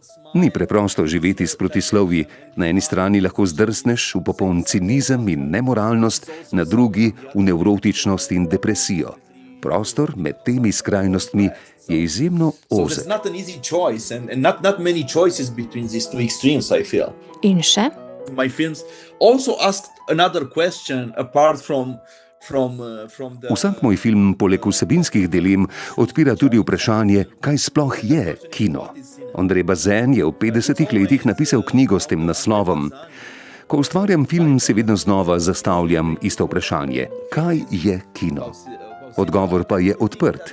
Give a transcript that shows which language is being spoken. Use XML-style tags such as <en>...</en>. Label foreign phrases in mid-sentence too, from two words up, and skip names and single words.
<sl>Ni preprosto živeti s protislovji. Na eni strani lahko zdrsneš v popoln cinizem in nemoralnost, na drugi v nevrotičnost in depresijo. Prostor med temi skrajnostmi je izjemno ozek. In še?</sl> <en>My films also asked another question apart from the...</en> <sl>Vsak moj film poleg vsebinskih dilem odpira tudi vprašanje, kaj sploh je kino. Andrej Bazin je v 50 letih napisal knjigo s tem naslovom. Ko ustvarjam film, se vedno znova zastavljam isto vprašanje, kaj je kino? Odgovor pa je odprt.</sl>